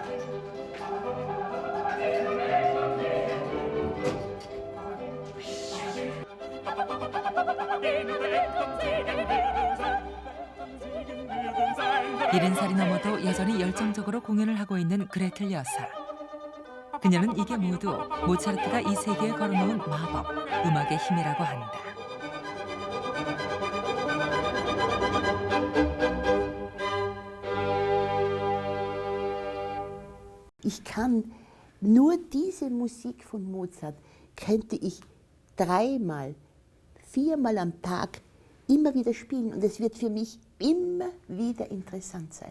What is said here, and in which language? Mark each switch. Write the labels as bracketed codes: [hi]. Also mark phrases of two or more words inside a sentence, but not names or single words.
[ko] 일흔 살이 넘어도 여전히 열정적으로 공연을 하고 있는 그레텔 여사. 그녀는 이게 모두 모차르트가 이 세계에 걸어놓은 마법, 음악의 힘이라고 한다. [de] Ich kann nur diese Musik von Mozart, könnte ich 3-mal, 4-mal am Tag immer wieder spielen und es wird für mich immer wieder interessant sein.